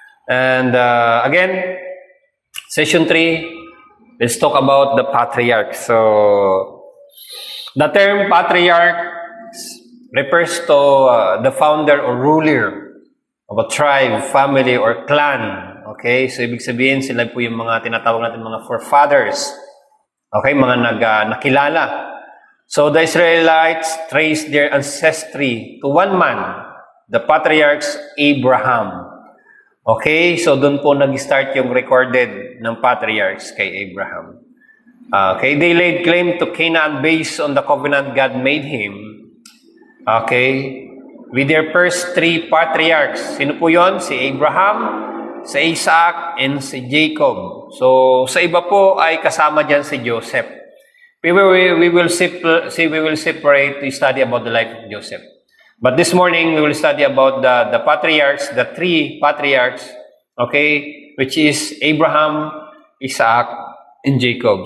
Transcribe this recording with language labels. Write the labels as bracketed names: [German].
[English] And again, Session 3, let's talk about the patriarchs. So, the term patriarch refers to the founder or ruler of a tribe, family, or clan. Okay? [Filipino] So, ibig sabihin, sila po yung mga tinatawag natin mga forefathers. Okay? Mga nakilala. [English] So, the Israelites traced their ancestry to one man, the patriarchs Abraham. [Filipino] Okay, so doon po nag-start yung recorded ng patriarchs kay Abraham. [English] Okay, they laid claim to Canaan based on the covenant God made him. Okay, with their first three patriarchs. [Filipino] Sino po yon? Si Abraham, si Isaac, and si Jacob. So, sa iba po ay kasama dyan si Joseph. [English] We will separate to study about the life of Joseph. But this morning, we will study about the patriarchs, the three patriarchs, okay, which is Abraham, Isaac, and Jacob.